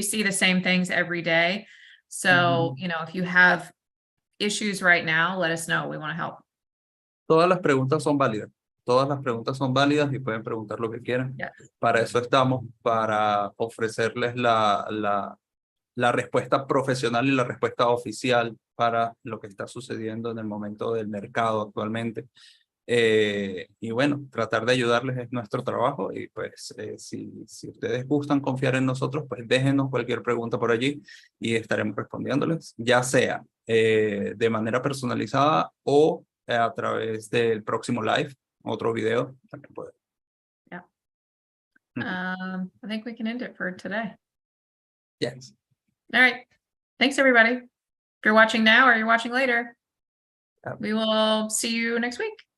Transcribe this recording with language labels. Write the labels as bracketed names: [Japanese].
[English] We see the same things every day. So, you know, if you have issues right now, let us know. We want to help. [Spanish] Todas las preguntas son válidas. Todas las preguntas son válidas y pueden preguntar lo que quieran. [English] Yeah. [Spanish] Para eso estamos, para ofrecerles la respuesta profesional y la respuesta oficial para lo que está sucediendo en el momento del mercado actualmente. Y bueno, tratar de ayudarles es nuestro trabajo, y pues si ustedes gustan confiar en nosotros, pues déjenos cualquier pregunta por allí y estaremos respondiéndoles, ya sea de manera personalizada o a través del próximo live, otro video también puede. [English] Yeah. I think we can end it for today. Yes. All right. Thanks, everybody. If you're watching now or you're watching later, Yeah. we will see you next week.